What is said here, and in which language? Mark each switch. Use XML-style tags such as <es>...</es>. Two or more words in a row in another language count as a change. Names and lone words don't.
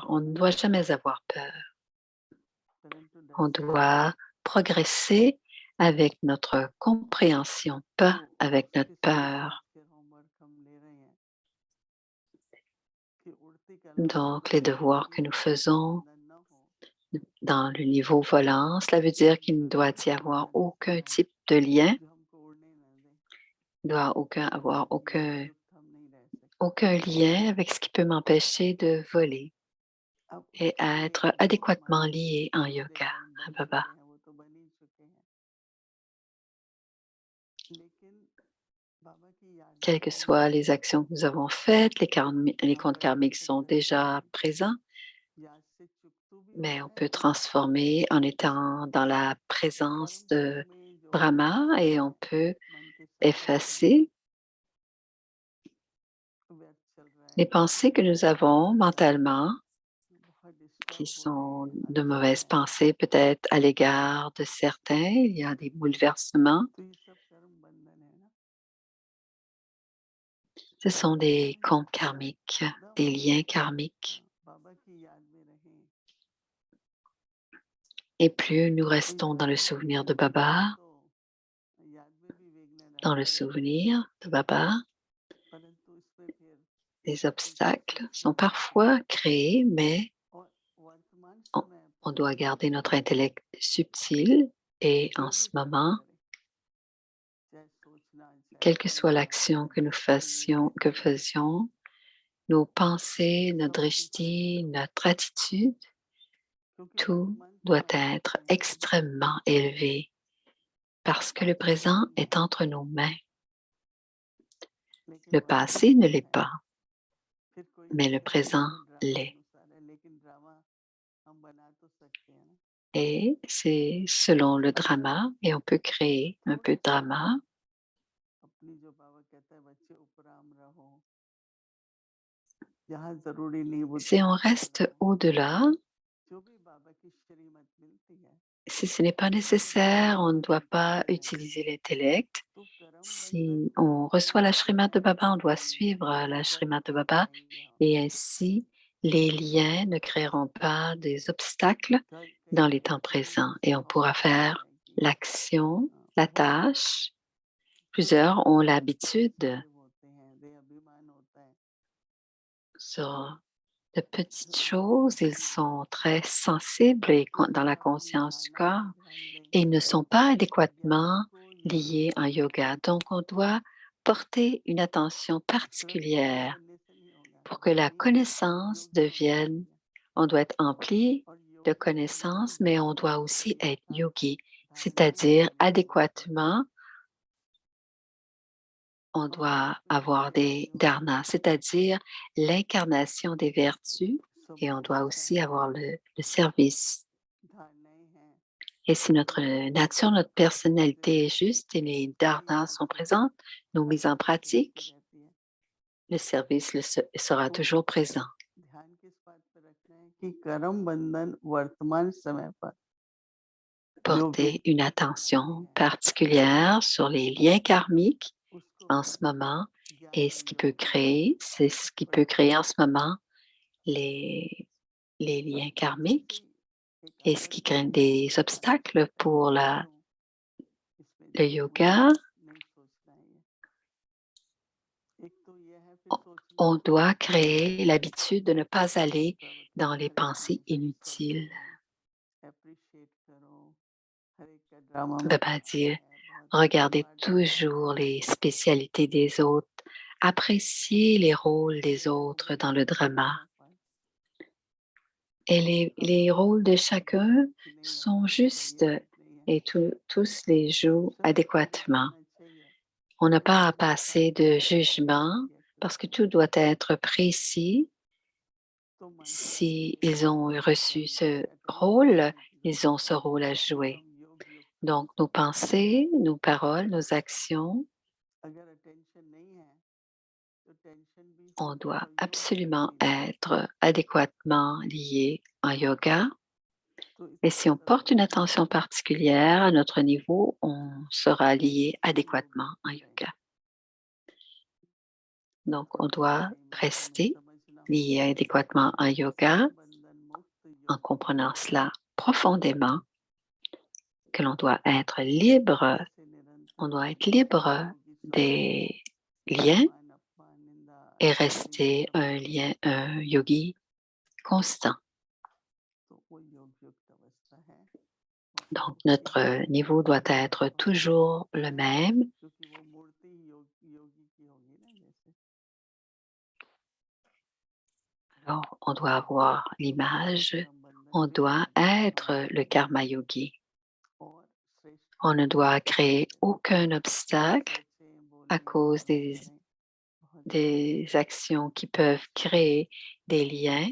<fr>On ne doit jamais avoir peur. On doit progresser avec notre compréhension, pas avec notre peur. Donc, les devoirs que nous faisons dans le niveau volant, cela veut dire qu'il ne doit y avoir aucun type de lien doit avoir</fr> <hi>तो थम नहीं रह सकते।</hi> <fr>aucun lien avec ce qui peut m'empêcher de voler</fr> <hi>अब</hi> <fr>et</fr> <hi>उसके</hi> <fr>à</fr> <hi>लिए</hi> <fr>être</fr> <hi>जो</hi> <fr>adéquatement</fr> <hi>हमारे</hi> <fr>lié en</fr> <hi>दूसरे</hi> <fr>yoga,</fr> <hi>कर्म</hi> <fr>à</fr> <hi>बन</hi> <fr>Baba.</fr> <hi>चुके हैं वो तो बन ही चुके हैं, लेकिन बाबा की याद में</hi> <fr>Quelles que</fr> <hi>रहना</hi> <fr>soient</fr> <hi>है।</hi> <fr>les actions que nous avons faites, les</fr> <hi>यहाँ</hi> <fr>comptes</fr> <hi>पर</hi> <fr>karmiques sont</fr> <hi>अचानक</hi> <fr>déjà</fr> <hi>से</hi> <fr>présents,</fr> <hi>याद से चुकतू भी</hi> <fr>mais on</fr> <hi>होता</hi> <fr>peut</fr> <hi>है,</hi> <fr>transformer en étant dans la</fr> <hi>कर्म</hi> <fr>présence</fr> <hi>फल</hi> <fr>de</fr> <hi>में जो</hi> <fr>Brahma</fr> <hi>हमारे</hi> <fr>et on peut</fr> <hi>मन के संकल्प हैं,</hi> <fr>effacer</fr> <hi>व्यर्थ चल रहा</hi> <fr>les</fr> <hi>है,</hi> <fr>pensées que nous avons mentalement</fr> <hi>बहुत</hi> <fr>qui</fr> <hi>डिस्टर्ब हो रहे</hi> <fr>sont</fr> <hi>हैं,</hi> <fr>de</fr> <hi>अड़चन</hi> <fr>mauvaises</fr> <hi>है,</hi> <fr>pensées peut-être à l'égard de certains. Il y a des bouleversements.</fr> <hi>तो ये सब कर्म बंधन है ना।</hi> <fr>Ce sont des</fr> <hi>हम</hi> <fr>comptes karmiques, des</fr> <hi>एकदम</hi> <fr>liens karmiques.</fr> <hi>बाबा की याद में रहें,</hi> <fr>Et plus nous</fr> <hi>तो</hi> <fr>restons dans</fr> <hi>याद</hi> <fr>le</fr> <hi>में भी</hi> <fr>souvenir de</fr> <hi>अगर रहें</hi> <fr>Baba,</fr> <hi>तो याद में भी विघ्न</hi> <fr>dans le</fr> <hi>आते रहते हैं,</hi> <fr>souvenir de Baba,</fr> <hi>परंतु इसमें फिर</hi> <fr>les</fr> <hi>एक</hi> <fr>obstacles sont</fr> <hi>सूक्ष्मता आती है</hi> <fr>parfois créés, mais</fr> <hi>और वर्तमान</hi> <fr>on,</fr> <hi>समय</hi> <fr>on</fr> <hi>पर</hi> <fr>doit garder notre intellect subtil et en</fr> <hi>जो</hi> <fr>ce</fr> <hi>भी कर्म</hi> <fr>moment,</fr> <hi>करें, चाहे सोचना, चाहे</hi> <fr>quelle que soit</fr> <hi>करना,</hi> <fr>l'action</fr> <hi>चाहे</hi> <fr>que nous</fr> <hi>दृष्टि, चाहे</hi> <fr>faisions, nos pensées,</fr> <hi>सब</hi> <fr>notre</fr> <hi>स्वीकार</hi> <fr>drishti,</fr> <hi>करो,</hi> <fr>notre attitude,</fr> <hi>क्योंकि</hi> <fr>tout</fr> <hi>वर्तमान</hi> <fr>doit</fr> <hi>समय</hi> <fr>être</fr> <hi>आपके हाथ में है,</hi> <fr>extrêmement élevé parce que le</fr> <hi>पास्ट</hi> <fr>présent</fr> <hi>नहीं</hi> <fr>est</fr> <hi>है,</hi> <fr>entre nos mains.</fr> <hi>लेकिन</hi> <fr>Le passé</fr> <hi>वर्तमान</hi> <fr>ne</fr> <hi>में</hi> <fr>l'est</fr> <hi>है।</hi> <fr>pas,</fr> <hi>फिर कोई</hi> <fr>mais le</fr> <hi>कहेगा</hi> <fr>présent</fr> <hi>ये ड्रामा</hi> <fr>l'est.</fr> <hi>अनुसार है, लेकिन ड्रामा हम बना तो सकते हैं ना।</hi> <fr>Et c'est selon le</fr> <hi>अगर</hi> <fr>drama, et on peut créer un peu</fr> <hi>थोड़ा</hi> <fr>de</fr> <hi>सा</hi> <fr>drama.</fr> <hi>अपनी, जो बाबा कहता है, बच्चे उपराम रहो, जहाँ जरूरी नहीं बुद्धि</hi> <fr>Si on</fr> <hi>खर्च</hi> <fr>reste</fr> <hi>करो,</hi> <fr>au-delà,</fr> <hi>जो भी बाबा की श्रीमत मिलती है</hi> <fr>si ce n'est pas</fr> <hi>उसको</hi> <fr>nécessaire, on ne</fr> <hi>निरंतर</hi> <fr>doit pas</fr> <hi>करते रहें,</hi> <fr>utiliser l'intellect.</fr> <hi>तो कर्म बंधन</hi> <fr>Si on reçoit la Srimad de Baba, on doit</fr> <hi>बनेगा</hi> <fr>suivre</fr> <hi>नहीं,</hi> <fr>la</fr> <hi>कर्म</hi> <fr>Srimad de</fr> <hi>फल</hi> <fr>Baba</fr> <hi>पाएंगे हम।</hi> <fr>et ainsi les liens ne créeront pas des obstacles</fr> <hi>कई</hi> <fr>dans les</fr> <hi>बार</hi> <fr>temps</fr> <hi>कईयों</hi> <fr>présents</fr> <hi>का</hi> <fr>et on</fr> <hi>स्वभाव</hi> <fr>pourra</fr> <hi>होता</hi> <fr>faire</fr> <hi>है कि</hi> <fr>l'action, la</fr> <hi>बहुत</hi> <fr>tâche.</fr> <hi>थोड़े</hi> <fr>Plusieurs</fr> <hi>से</hi> <fr>ont l'habitude</fr> <hi>सेंसिटिव होते हैं, दे अभिमान होता है,</hi> <fr>sur de</fr> <hi>जो</hi> <fr>petites</fr> <hi>बाबा</hi> <fr>choses, ils</fr> <hi>ध्यान</hi> <fr>sont</fr> <hi>दें,</hi> <fr>très sensibles et</fr> <hi>तो</hi> <fr>dans la</fr> <hi>बाबा अपनी</hi> <fr>conscience du</fr> <hi>धारणा</hi> <fr>corps</fr> <hi>में ध्यान दें,</hi> <fr>et ne sont pas</fr> <hi>ज्ञान</hi> <fr>adéquatement</fr> <hi>को योग</hi> <fr>liés en</fr> <hi>में</hi> <fr>yoga. Donc, on doit porter une attention</fr> <hi>तुरंत ज्ञान</hi> <fr>particulière</fr> <hi>बनने से नहीं होगा,</hi> <fr>pour que la</fr> <hi>ज्ञानी</hi> <fr>connaissance</fr> <hi>योग में होना</hi> <fr>devienne,</fr> <hi>चाहिए,</hi> <fr>on doit être empli</fr> <hi>और</hi> <fr>de</fr> <hi>योग में ज्ञानी</hi> <fr>connaissances, mais on</fr> <hi>धारणा</hi> <fr>doit</fr> <hi>करके</hi> <fr>aussi être</fr> <hi>उसका</hi> <fr>yogi,</fr> <hi>धारणा में</hi> <fr>c'est-à-dire</fr> <hi>ध्यान लगाते हैं,</hi> <fr>adéquatement, on</fr> <hi>और</hi> <fr>doit</fr> <hi>अपनी</hi> <fr>avoir des</fr> <hi>गलतियों</hi> <fr>dharnas, c'est-à-dire l'incarnation des vertus, et on</fr> <hi>स्वभाव</hi> <fr>doit</fr> <hi>ऐसा</hi> <fr>aussi</fr> <hi>है,</hi> <fr>avoir le service.</fr> <hi>धारणाएं हैं,</hi> <fr>Et si</fr> <hi>तो</hi> <fr>notre</fr> <hi>योग में</hi> <fr>nature, notre</fr> <hi>फिर</hi> <fr>personnalité est juste et les</fr> <hi>सही</hi> <fr>dharnas sont</fr> <hi>आके</hi> <fr>présentes, nos mises en</fr> <hi>अच्छे से चलती</hi> <fr>pratique,</fr> <hi>रहती है।</hi> <fr>le service sera</fr> <hi>तो</hi> <fr>toujours présent.</fr> <hi>ध्यान किस बात पर रखना है कि कर्म बंधन वर्तमान समय पर जो</hi> <fr>Porter une</fr> <hi>विघ्न आते</hi> <fr>attention</fr> <hi>हैं,</hi> <fr>particulière sur les liens karmiques</fr> <hi>उसको</hi> <fr>en ce</fr> <hi>हम</hi> <fr>moment et</fr> <hi>ज्ञान</hi> <fr>ce</fr> <hi>के</hi> <fr>qui peut</fr> <hi>योग में</hi> <fr>créer, c'est ce qui peut créer en ce moment les, les liens</fr> <hi>अब जैसे</hi> <fr>karmiques</fr> <hi>एक</hi> <fr>et ce</fr> <hi>अगर</hi> <fr>qui crée</fr> <hi>कोई</hi> <fr>des</fr> <hi>कहता है कि</hi> <fr>obstacles</fr> <hi>मैं</hi> <fr>pour</fr> <hi>बीमार हूँ, इसमें</hi> <fr>le</fr> <hi>जाके मुझे</hi> <fr>yoga.</fr> <hi>नहीं सोचना है, ये एक तो ये है, फिर</hi> <fr>On</fr> <hi>सोचना</hi> <fr>on</fr> <hi>चाहिए</hi> <fr>doit</fr> <hi>कि</hi> <fr>créer l'habitude de ne pas aller</fr> <hi>बाबा</hi> <fr>dans</fr> <hi>कहते हैं</hi> <fr>les</fr> <hi>हर एक काम</hi> <fr>pensées</fr> <hi>से स्वर्ग</hi> <fr>inutiles.</fr> <hi>लो, अप्रिशिएट करो, हर एक का ड्रामा मत</hi> <fr>Baba</fr> <hi>मानो,</hi> <fr>dit,</fr> <hi>है बहुत</hi> <fr>regardez</fr> <hi>लंबा ड्रामा है,</hi> <fr>toujours les spécialités des autres, appréciez les rôles</fr> <hi>तो</hi> <fr>des</fr> <hi>वो</hi> <fr>autres dans</fr> <hi>वही</hi> <fr>le</fr> <hi>है</hi> <fr>drama.</fr> <hi>यहाँ पर।</hi> <fr>Et</fr> <hi>अब</hi> <fr>les</fr> <hi>हम</hi> <fr>rôles de</fr> <hi>सोचते हैं</hi> <fr>chacun</fr> <hi>कि नहीं</hi> <fr>sont</fr> <hi>हमारा तो</hi> <fr>justes</fr> <hi>ये नहीं है,</hi> <fr>et tous les jouent</fr> <hi>सब ठीक</hi> <fr>adéquatement.</fr> <hi>रहना चाहिए,</hi> <fr>On n'a pas à</fr> <hi>हर एक</hi> <fr>passer</fr> <hi>काम को</hi> <fr>de</fr> <hi>अप्रिशिएट</hi> <fr>jugement</fr> <hi>किया</hi> <fr>parce que</fr> <hi>करते</hi> <fr>tout</fr> <hi>हैं,</hi> <fr>doit être précis.</fr> <hi>तो मन</hi> <fr>Si</fr> <hi>शांति</hi> <fr>ils ont</fr> <hi>रहता है,</hi> <fr>reçu</fr> <hi>कर्म का</hi> <fr>ce</fr> <hi>अटेंशन</hi> <fr>rôle,</fr> <hi>नहीं</hi> <fr>ils ont</fr> <hi>खींचता</hi> <fr>ce</fr> <hi>है,</hi> <fr>rôle à</fr> <hi>एकदम</hi> <fr>jouer.</fr> <hi>योग युक्त</hi> <fr>Donc, nos</fr> <hi>अवस्था में है।</hi> <fr>pensées, nos paroles, nos actions,</fr> <hi>अगर अटेंशन नहीं है तो टेंशन भी</hi> <fr>on</fr> <hi>होगा</hi> <fr>doit</fr> <hi>तो योग युक्त</hi> <fr>absolument</fr> <hi>नहीं रहेगा,</hi> <fr>être adéquatement liés en yoga.</fr> <hi>तो</hi> <fr>Et</fr> <hi>इसका</hi> <fr>si on</fr> <hi>मतलब</hi> <fr>porte une</fr> <hi>ध्यान</hi> <fr>attention</fr> <hi>में</hi> <fr>particulière à notre niveau, on sera lié</fr> <hi>ऐसे ही योग</hi> <fr>adéquatement en</fr> <hi>युक्त रहें।</hi> <fr>yoga. Donc,</fr> <hi>तो</hi> <fr>on doit</fr> <hi>सही मात्रा में</hi> <fr>rester</fr> <hi>समझना</hi> <fr>lié</fr> <hi>होगा,</hi> <fr>adéquatement en yoga</fr> <hi>कर्म बंधन मुक्त</hi> <fr>en</fr> <hi>योग में</hi> <fr>comprenant</fr> <hi>रहना</hi> <fr>cela</fr> <hi>है,</hi> <fr>profondément, que l'on doit être libre,</fr> <hi>ऐसे</hi> <fr>on</fr> <hi>निरंतर</hi> <fr>doit être</fr> <hi>रहेंगे तो</hi> <fr>libre</fr> <hi>योगी स्वभाव है,</hi> <fr>des liens</fr> <hi>मान अपमान निंदा</hi> <fr>et</fr> <hi>अहंकार ये</hi> <fr>rester</fr> <hi>सब</hi> <fr>un</fr> <hi>नहीं</hi> <fr>lien,</fr> <hi>रहेगा,</hi> <fr>un yogi constant.</fr> <hi>तो वो योग युक्त अवस्था है। और</hi> <fr>Donc,</fr> <hi>इसी</hi> <fr>notre niveau doit être</fr> <hi>बाबा</hi> <fr>toujours le</fr> <hi>है,</hi> <fr>même</fr> <hi>क्योंकि वो मूर्ति</hi> <fr>Alors, on doit avoir l'image, on doit être le</fr> <hi>कर्म योगी.</hi> <fr>On ne doit créer aucun obstacle à cause des actions qui peuvent créer des liens.</fr>